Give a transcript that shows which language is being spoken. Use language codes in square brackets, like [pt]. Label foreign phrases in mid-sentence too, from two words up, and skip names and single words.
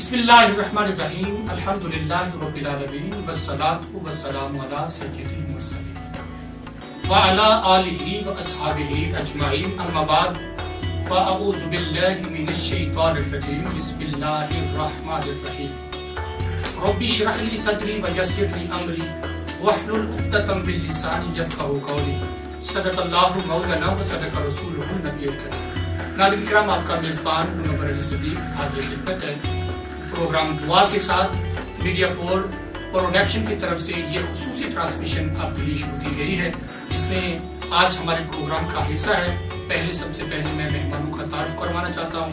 [ar] بسم الله الرحمن الرحيم الحمد لله رب العالمين والصلاة والسلام على سيد المرسلين وعلى آله وأصحابه أجمعين أما بعد وأعوذ بالله من الشيطان الرجيم بسم الله الرحمن الرحيم رب اشرح لي صدري ويسر لي أمري واحلل عقدة من لساني يفقهوا قولي صدق الله مولانا وصدق رسوله النبي الكريم. [ur] ناظرین کرام، آپ کا میزبان منور علی صدیق حاضر خدمت ہے. پروگرام دعا کے ساتھ میڈیا 4 پروڈکشن کی طرف سے یہ خصوصی ٹرانسمیشن آپ کے لیے شروع کی گئی ہے. اس میں آج ہمارے پروگرام کا حصہ ہے۔ سب سے پہلے میں مہمانوں کا تعارف کروانا چاہتا ہوں.